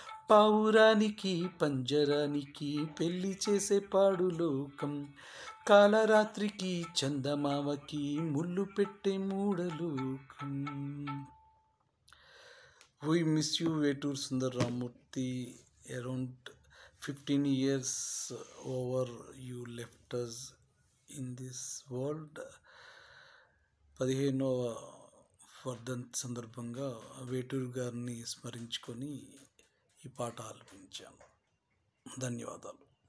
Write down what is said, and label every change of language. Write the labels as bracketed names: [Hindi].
[Telugu] పావురానికి పంజరానికి పెళ్లి చేసే పాడు లోకం, కాలరాత్రికి చందమామకి ముళ్ళు పెట్టే మూడలోకం. [English] We miss you, Vetur Sundar Ramurthy. Around 15 years over you left us in this world. [Telugu] 15వ వర్ధంతి సందర్భంగా వేటూరు గారిని స్మరించుకొని ఈ పాట ఆలపించాను. ధన్యవాదాలు.